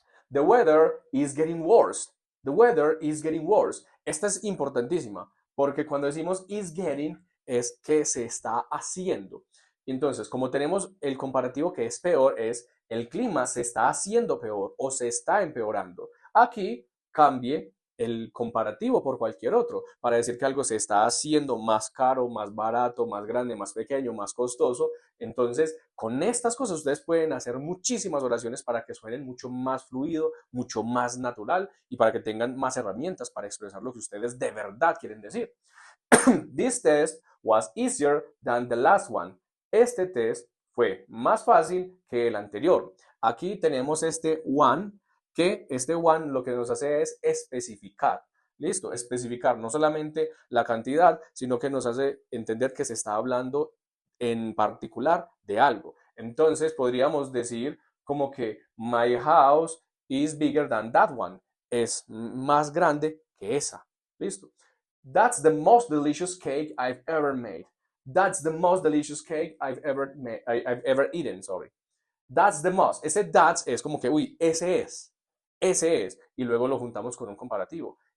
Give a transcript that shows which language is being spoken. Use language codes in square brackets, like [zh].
[en] The weather is getting worse. The weather is getting worse. [es] Esta es importantísima porque cuando decimos [en] is getting [es] es que se está haciendo. Entonces, como tenemos el comparativo que es peor, es el clima se está haciendo peor o se está empeorando. Aquí cambie el comparativo por cualquier otro para decir que algo se está haciendo más caro, más barato, más grande, más pequeño, más costoso. Entonces, con estas cosas ustedes pueden hacer muchísimas oraciones para que suenen mucho más fluido, mucho más natural y para que tengan más herramientas para expresar lo que ustedes de verdad quieren decir. [en] This test was easier than the last one. [es] Este test fue más fácil que el anterior. Aquí tenemos este one, que este one lo que nos hace es especificar. Listo, especificar no solamente la cantidad, sino que nos hace entender que se está hablando en particular de algo. Entonces podríamos decir como que [en] my house is bigger than that one. [es] Es más grande que esa. Listo. [en] That's the most delicious cake I've ever made. That's the most delicious cake I've ever eaten, sorry. That's the most. [es] Ese that's es como que, uy, ese es. Ese es. Y luego lo juntamos con un comparativo.